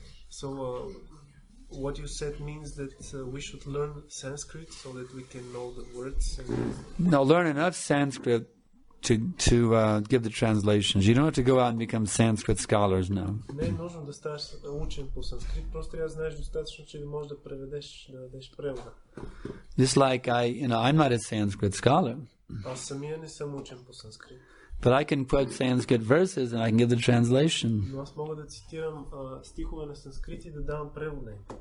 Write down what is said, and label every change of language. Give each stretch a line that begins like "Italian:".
English: So, what you said means that we should learn Sanskrit so that we can know the words. No, learn enough Sanskrit to give the translations. You don't have to go out and become Sanskrit scholars now.
Bulgarian: Не е нужно да ставаш учен по санскрит, просто трябва да знаеш достатъчно, че да можеш да преведеш, да дадеш превода.
English: Just like I'm not a Sanskrit scholar.
Bulgarian: Аз самия не съм учен по санскрит.
English: But I can quote Sanskrit verses and I can give the translation.
Bulgarian: Но аз мога да цитирам стихове на санскрит и да давам превода им.